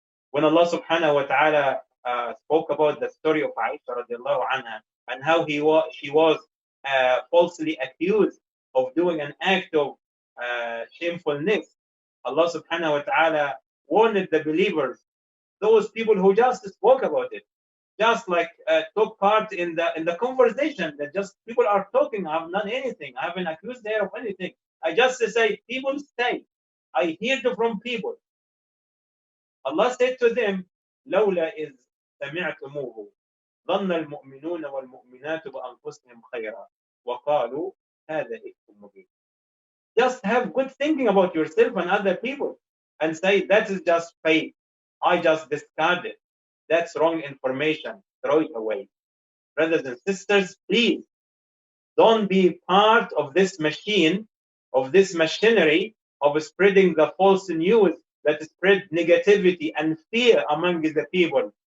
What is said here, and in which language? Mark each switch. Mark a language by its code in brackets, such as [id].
[en] When Allah subhanahu wa ta'ala spoke about the story of Aisha radiallahu anha and how she was falsely accused of doing an act of shamefulness, Allah subhanahu wa ta'ala warned the believers, those people who just spoke about it, just like took part in the conversation that just people are talking. I haven't done anything. I haven't accused her of anything. I just say, people say, I heard from people. Allah said to them, [ar] لولا إذ سمعتموه ظن المؤمنون والمؤمنات بأنفسهم خيرا وقالوا هذا إفك مبين. [en] Just have good thinking about yourself and other people and say, that is just fake. I just discard it. That's wrong information. Throw it away. Brothers and sisters, please don't be part of this machine, of this machinery of spreading the false news that spread negativity and fear among the people.